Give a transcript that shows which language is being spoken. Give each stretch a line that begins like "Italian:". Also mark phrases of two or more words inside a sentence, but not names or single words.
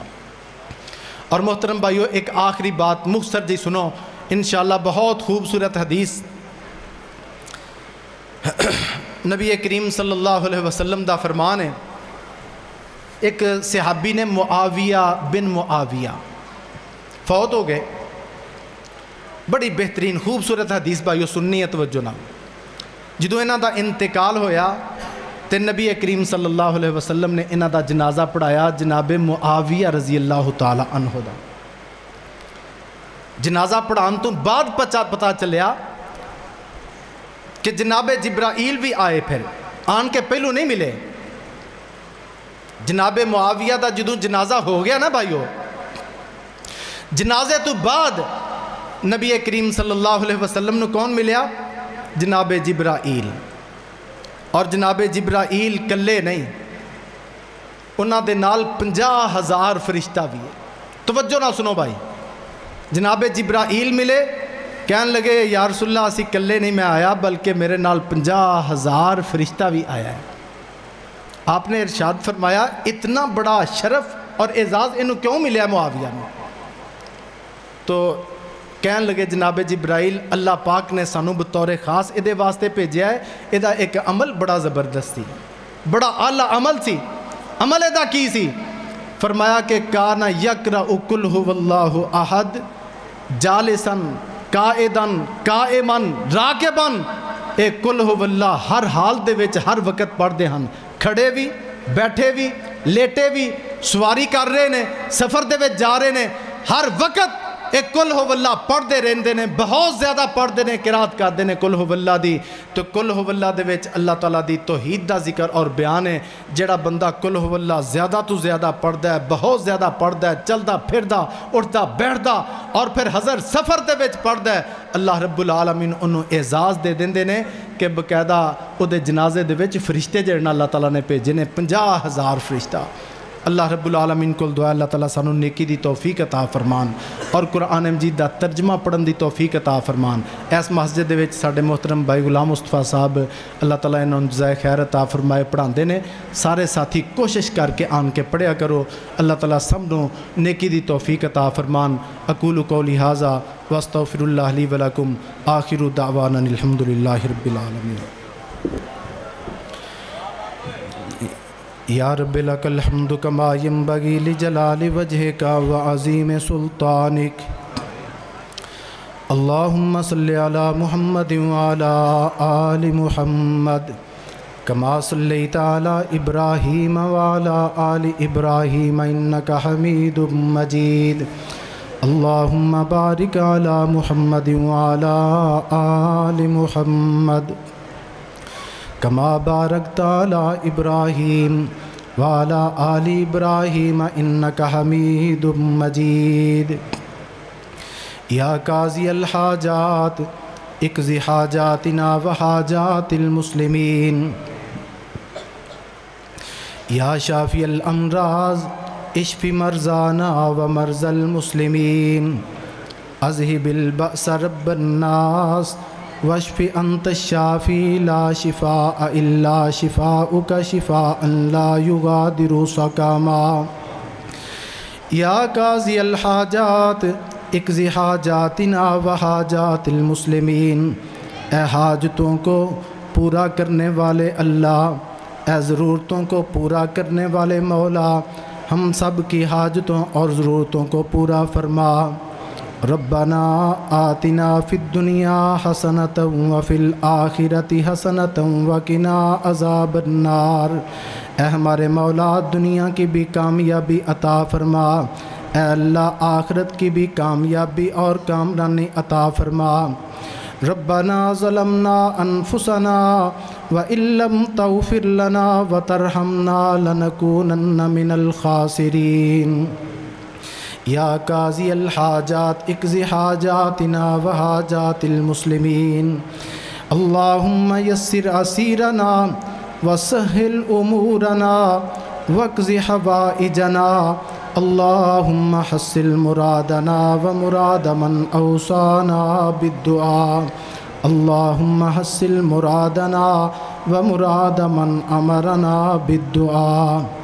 Punjabi: اور محترم بھائیو ایک آخری بات مختصر جی سنو، انشاءاللہ بہت خوبصورت حدیث نبی کریم صلی اللہ علیہ وسلم دا فرمان ہے۔ ایک صحابی نے معاویہ بن معاویہ فوت ہو گئے، بڑی بہترین خوبصورت حدیث بھائیو سننی ہے توجہ نہ۔ جدو انہاں دا انتقال ہویا تے نبی کریم صلی اللہ علیہ وسلم نے انہاں دا جنازہ پڑھایا جناب معاویہ رضی اللہ تعالی عنہ دا۔ جنازہ پڑھان تو بعد پتہ چلیا کہ جناب جبرائیل بھی آئے، پھر آن کے پہلو نہیں ملے۔ جناب معاویہ دا جدو جنازہ ہو گیا نا بھائیو، جنازے تو بعد نبی کریم صلی اللہ علیہ وسلم نے کون ملیا؟ جناب جبرائیل۔ اور جناب جبرائیل کلے نہیں، انہاں دے نال 50,000 فرشتہ بھی ہے۔ توجہ نہ سنو بھائی، جناب جبرائیل ملے، کہنے لگے یا رسول اللہ اسی کلے نہیں میں آیا بلکہ میرے نال 50,000 فرشتہ بھی آیا ہے۔ آپ نے ارشاد فرمایا اتنا بڑا شرف اور اعزاز انہوں کیوں ملیا معاویہ میں؟ تو کہنے لگے جناب جبرائیل اللہ پاک نے سانو بطور خاص ادھے واسطے بھیجیا ہے، ادھا ایک عمل بڑا زبردست سی، بڑا اعلیٰ عمل سی۔ عمل ادھا کی سی؟ فرمایا کہ
Arabic: کانا یقرأ قل هو اللہ احد جالسن قائدن قائمن راکبن،
Punjabi: اے قل هو اللہ ہر حال دے وچ ہر وقت پڑھ دے ہن، کھڑے بھی بیٹھے بھی لیٹے بھی، سواری کر رہے نے، سفر دے وچ جا رہے نے، ہر وقت ایک قل ہو اللہ پڑھ دے رہندے نے، بہت زیادہ پڑھ دے نے، قرات کر دے نے قل ہو اللہ دی۔ تو قل ہو اللہ دے وچ اللہ تعالیٰ دی توحید دا ذکر اور بیان ہے۔ جڑا بندہ قل ہو اللہ زیادہ تو زیادہ پڑھدا ہے، بہت زیادہ پڑھدا ہے، چلدا پھردا اٹھدا بیٹھدا اور پھر حضر سفر دے وچ پڑھدا ہے، اللہ رب العالمین انہوں اعزاز دے دیندے نے کہ بقاعدہ او دے جنازے دے وچ فرشتے جڑنا اللہ تعالیٰ نے بھیجے نے 50,000 فرشتہ۔ اللہ رب العالمین کو دعا اللہ تعالیٰ سانو نیکی دی توفیق عطا فرمان اور قرآن مجید دا ترجمہ پڑھن دی توفیق عطا فرمان۔ اس مسجد دے وچ ساڈے محترم بھائی غلام مصطفیٰ صاحب اللہ تعالیٰ انہوں جزائے خیر عطا فرمائے پڑھاندے نے، سارے ساتھی کوشش کر کے آن کے پڑھیا کرو، اللہ تعالیٰ سب نو نیکی دی توفیق عطا فرمان۔
Arabic: اقول قولی ھذا واستغفر اللہ لی ولکم، آخر دعوانا الحمدللہ رب العالمین۔ یا رب لک الحمد کما ینبغی لجلال وجہک وعظیم سلطانک، اللہم صلی علی محمد وعلی آل محمد کما صلیت علی ابراہیم وعلی آل ابراہیم انک حمید مجید، اللہم بارک علی محمد وعلی آل محمد کما بارکت علی ابراہیم وعلی آل ابراہیم انک حمید مجید۔ یا قاضی الحاجات اقضی حاجاتنا و حاجات المسلمین، یا شافی الامراض اشف مرضانا ومرضى المسلمین اذهب البأس رب الناس واشف انت الشافی لا شفاء الا شفاؤک شفاء لا یغادر سقما یا قاضی الحاجات اقض حاجاتنا وحاجات المسلمین،
Urdu: اے حاجتوں کو پورا کرنے والے اللہ، اے ضرورتوں کو پورا کرنے والے مولا، ہم سب کی حاجتوں اور ضرورتوں کو پورا فرما۔
Arabic: ربنا آتنا فی الدنیا حسنۃ وفی الآخرۃ حسنۃ وقنا عذاب النار،
Urdu: اے ہمارے مولا دنیا کی بھی کامیابی عطا فرما، اے اللہ آخرت کی بھی کامیابی اور کامرانی عطا فرما۔
Arabic: ربنا ظلمنا انفسنا وان لم تغفر لنا وترحمنا لنكونن من الخاسرین۔ یا قاضی الحاجات اقض حاجاتنا وحاجات المسلمین، اللہم یسر عسیرنا وسہل امورنا واقض حوائجنا، اللہم حصل مرادنا ومراد من اوصانا بالدعاء، اللہم حصل مرادنا ومراد من امرنا بالدعاء،